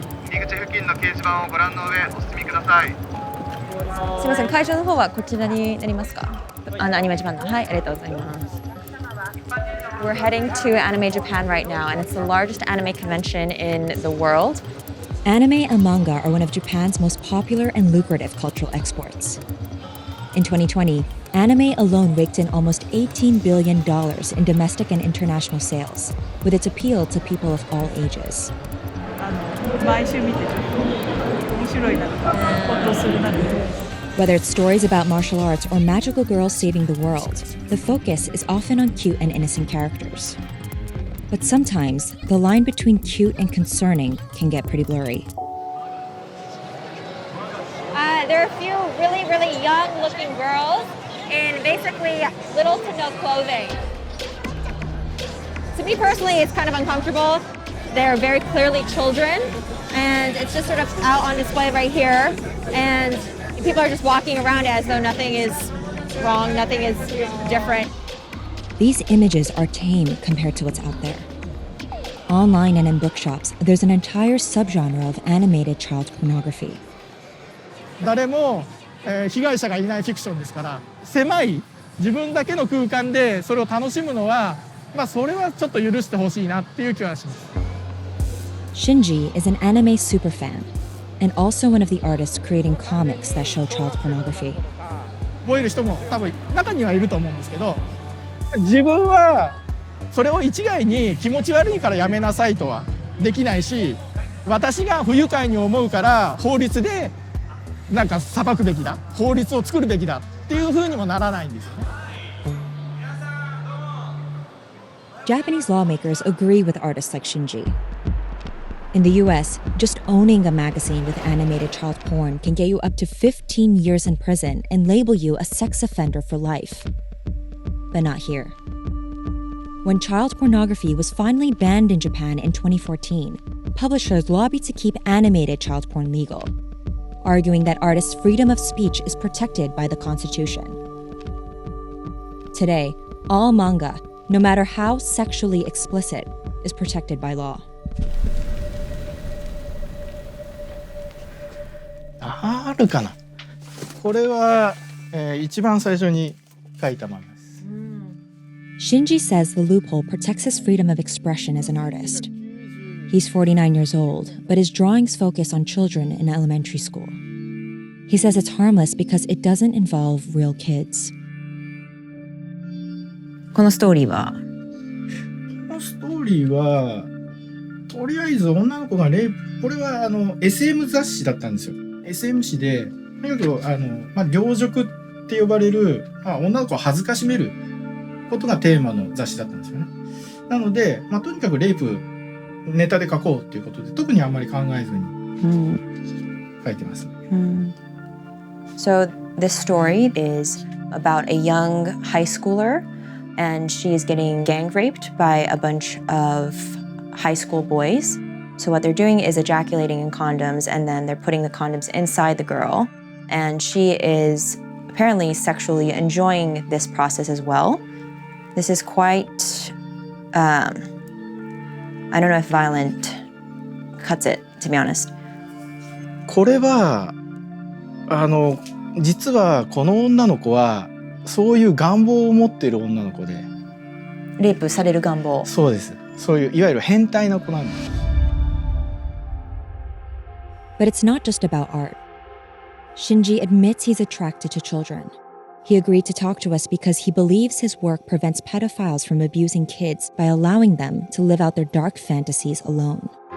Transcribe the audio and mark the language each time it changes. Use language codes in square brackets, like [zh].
[ja] 入り口付近の掲示板をご覧の上お進みください。すみません、会場の方はこちらになりますか？アニメジャパンの。はい、ありがとうございます。 [en] We're heading to Anime Japan right now, and it's the largest anime convention in the world. Anime and manga are one of Japan's most popular and lucrative cultural exports. In 2020, anime alone raked in almost $18 billion in domestic and international sales, with its appeal to people of all ages. [ja] 毎週見てちょっと面白いなとか、ほっとするなとか。 [en] Whether it's stories about martial arts or magical girls saving the world, the focus is often on cute and innocent characters. But sometimes, the line between cute and concerning can get pretty blurry. There are a few really, really young-looking girls in basically little to no clothing. To me personally, it's kind of uncomfortable. They're very clearly children, and it's just sort of out on display right here. And people are just walking around as though nothing is wrong, nothing is different. These images are tame compared to what's out there. Online and in bookshops, there's an entire subgenre of animated child pornography. [ja] 誰も、被害者がいないフィクションですから、狭い自分だけの空間でそれを楽しむのは、それはちょっと許してほしいなっていう気はします。 [en] Shinji is an anime superfan, and also one of the artists creating comics that show child pornography. [ja] 覚える人も多分中にはいると思うんですけど、自分はそれを一概に気持ち悪いからやめなさいとはできないし、私が不愉快に思うから法律でなんか裁くべきだ、法律を作るべきだっていう風にもならないんですよね。 [en] Japanese lawmakers agree with artists like Shinji. In the US, just owning a magazine with animated child porn can get you up to 15 years in prison and label you a sex offender for life. But not here. When child pornography was finally banned in Japan in 2014, publishers lobbied to keep animated child porn legal, arguing that artists' freedom of speech is protected by the Constitution. Today, all manga, no matter how sexually explicit, is protected by law. [ja] あるかな。これは、一番最初に書いた漫画です。 [en] Shinji says the loophole protects his freedom of expression as an artist. He's 49 years old, but his drawings focus on children in elementary school. He says it's harmless because it doesn't involve real kids. [ja] このストーリーはこのストーリーはとりあえず女の子がレイプ、これはSM 雑誌だったんですよ。 SM 誌でとにかく凌辱って呼ばれる、女の子を恥ずかしめることがテーマの雑誌だったんですよね。なので、とにかくレイプネタで書こうっていうことで特にあんまり考えずに書いてます。 [en] So this story is about a young high schooler, and she's getting gang raped by a bunch of high school boys. So what they're doing is ejaculating in condoms, and then they're putting the condoms inside the girl. And she is apparently sexually enjoying this process as well. This is quite, I don't know if violent cuts it, to be honest. [ja] これは実はこの女の子はそういう願望を持っている女の子で、レイプされる願望。そうです。そういういわゆる変態な子なんです。 [en] But it's not just about art. Shinji admits he's attracted to children. He agreed to talk to us because he believes his work prevents pedophiles from abusing kids by allowing them to live out their dark fantasies alone.